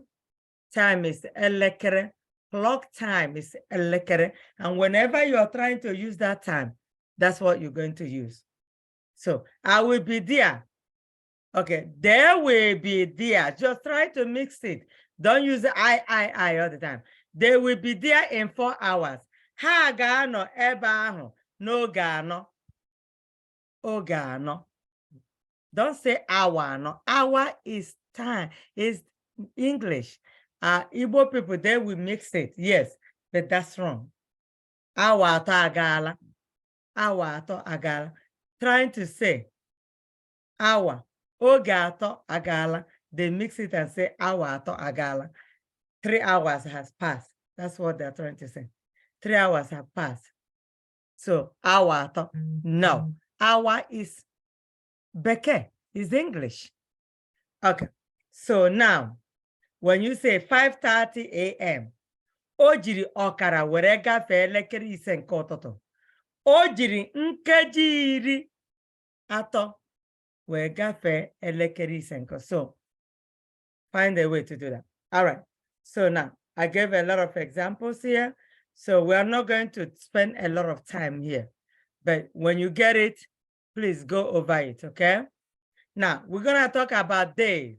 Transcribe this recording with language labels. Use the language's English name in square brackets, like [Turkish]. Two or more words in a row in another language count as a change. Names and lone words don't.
[English] Time is elekere. Clock time is elekere. And whenever you're trying to use that time, that's what you're going to use. So I will be there. Okay, there will be there. Just try to mix it. Don't use I all the time. They will be there in 4 hours. [Igbo] Ha ga-anọ ebe ahụ n'oge anọ. Oge anọ. [English] Don't say hour anọ. Hour is time, is English. Igbo people, they will mix it. Yes, but that's wrong. [Igbo] Hour atọ agaala. Hour atọ agaala. [English] Trying to say hour. [Igbo] Oge atọ agala. [English] They mix it and say [Igbo] hour atọ agala. [English] 3 hours has passed. That's what they're trying to say. 3 hours have passed. So [Igbo] hour atọ. [English] No. Hour is Beke, is English. Okay. So now, when you say 5:30 a.m., [Igbo] o jiri ọkara were gafee elekere ise nke ụtụtụ. O jiri nkeji iri atọ were gafee elekere ise nke. [English] So find a way to do that. All right. So now I gave a lot of examples here. So we are not going to spend a lot of time here. But when you get it, please go over it, okay? Now we're gonna talk about days.